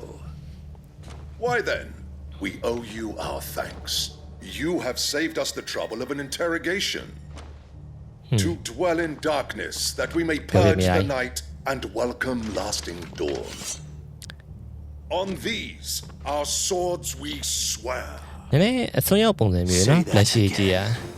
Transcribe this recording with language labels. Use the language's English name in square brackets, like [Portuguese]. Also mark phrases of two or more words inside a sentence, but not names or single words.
[English] Why then, we owe you our thanks. You have saved us the trouble of an interrogation. To dwell in darkness, that we may purge the night and welcome lasting dawn. On these, our swords we swear. [Burmese] နည်းနည်းအစွန်းရောက်ပုံစံမျိုးနော်လက်ရှိကြည့်ရ